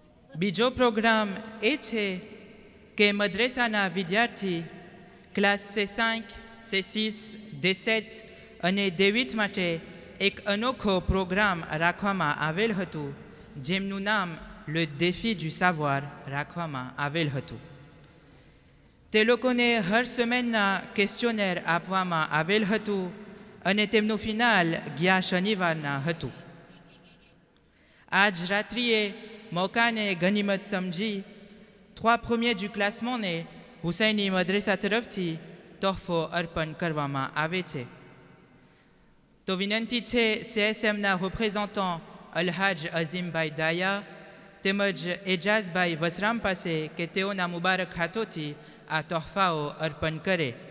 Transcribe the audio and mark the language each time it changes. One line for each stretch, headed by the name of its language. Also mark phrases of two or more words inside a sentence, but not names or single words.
Gujarati: બીજો પ્રોગ્રામ એ છે કે મદ્રેસાના વિદ્યાર્થી ક્લાસ C5, C6, D7 અને D8 માટે એક અનોખો પ્રોગ્રામ રાખવામાં આવેલ હતું જેમનું નામ Le Défi du Savoir રાખવામાં આવેલ હતું. તે લોકોને હર સેમેનના ક્વેશ્ચનેર આપવામાં આવેલ હતું અને તેમનું ફિનાલ ગયા શનિવારના હતું. આજ રાત્રિએ મોકાને ગનિમત સમજી 3
French: premiers du classement
Gujarati: ને હુસૈની મદ્રેસા તરફથી તોહફો અર્પણ કરવામાં આવે છે. તો વિનંતી છે CSMના રિપ્રેઝન્ટન્ટ અલહાજ અઝીમભાઈ દાયા તેમજ એજાઝભાઈ વસરામ પાસે કે તેઓના મુબારક હાથોથી આ તોહફાઓ અર્પણ કરે.